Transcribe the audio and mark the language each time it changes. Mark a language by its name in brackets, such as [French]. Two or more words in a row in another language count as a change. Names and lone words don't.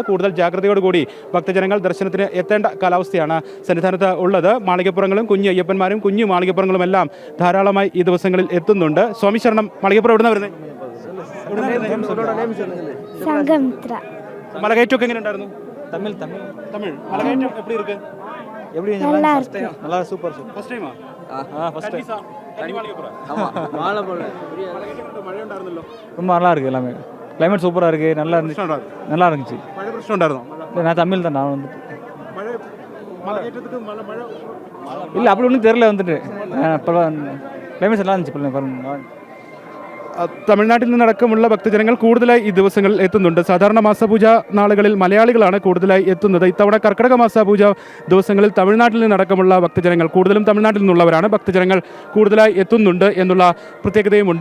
[Malayalam] കൂടുതൽ ജാഗ്രതയോടുകൂടി ഭക്തജനങ്ങൾ ദർശനത്തിന് എത്തേണ്ട കാലാവസ്ഥയാണ് സന്നിധാനത്ത് ഉള്ളത്. മാളികപ്പുറങ്ങളും കുഞ്ഞു അയ്യപ്പന്മാരും കുഞ്ഞു മാളികപ്പുറങ്ങളും എല്ലാം ധാരാളമായി ഈ ദിവസങ്ങളിൽ എത്തുന്നുണ്ട്. സ്വാമി ശരണം. മാളികപ്പുറം എവിടുന്ന വരുന്നത്? മലകയറ്റമൊക്കെ എങ്ങനെ ഉണ്ടായിരുന്നു? തമിഴ് മലകയറ്റം [Tamil] எப்படி இருக்கு? நல்லா இருக்கு. நல்லா சூப்பர் [English] first time? first time. [Malayalam] തനി മാളികപ്പുറം. [Tamil] ஆமா மாலை போல [Malayalam] മലകയറ്റം മഴ ഉണ്ടായിരുന്നല്ലോ. [Tamil] ரொம்ப நல்லா இருக்கு எல்லாமே. கிளைமேட் சூப்பரா இருக்கு. நல்லா இருந்துச்சு. நல்லா இருந்துச்சு. [Malayalam] മഴ പ്രശ്നം ഉണ്ടായിരുന്നോ? [Tamil] நான் தமிழ் தான். நான் வந்துட்டு [Malayalam] മഴ മലകയറ്റத்துக்கு മഴ [Tamil] இல்லை அப்படி ஒன்றும் தெரியல வந்துட்டு. இப்போ கிளைமேட்ஸ் நல்லா இருந்துச்சு. பாருங்க [Malayalam] തമിഴ്നാട്ടിൽ നിന്നടക്കമുള്ള ഭക്തജനങ്ങൾ കൂടുതലായി ഈ ദിവസങ്ങളിൽ എത്തുന്നുണ്ട്. സാധാരണ മാസപൂജ നാളുകളിൽ മലയാളികളാണ് കൂടുതലായി എത്തുന്നത്. ഇത്തവണ കർക്കിടക മാസപൂജ ദിവസങ്ങളിൽ തമിഴ്നാട്ടിൽ നിന്നടക്കമുള്ള ഭക്തജനങ്ങൾ, കൂടുതലും തമിഴ്നാട്ടിൽ നിന്നുള്ളവരാണ് ഭക്തജനങ്ങൾ കൂടുതലായി എത്തുന്നുണ്ട് എന്നുള്ള പ്രത്യേകതയുമുണ്ട്.